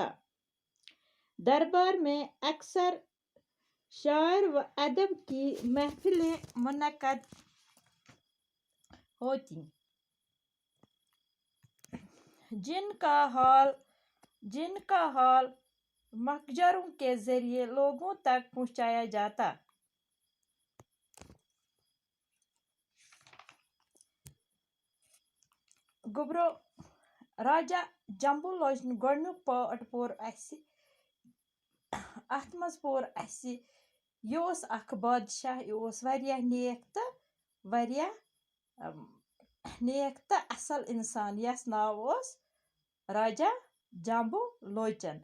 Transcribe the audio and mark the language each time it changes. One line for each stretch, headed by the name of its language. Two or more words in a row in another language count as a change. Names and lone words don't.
Urdu: دربار میں اکثر شاعر و ادب کی محفلیں منعقد ہوتی، جن کا حال مکجروں کے ذریعے لوگوں تک پہنچایا جاتا.
Kashmiri: गुब्रो राजा जम्बू लोचन गोडनुक पार्ट पोर अस अथ मज पोर अस यह ओस अख बादशाह, यह ओस वारियाह नेक त असल इंसान यस नाव ओस राजा जाम्बू लोचन।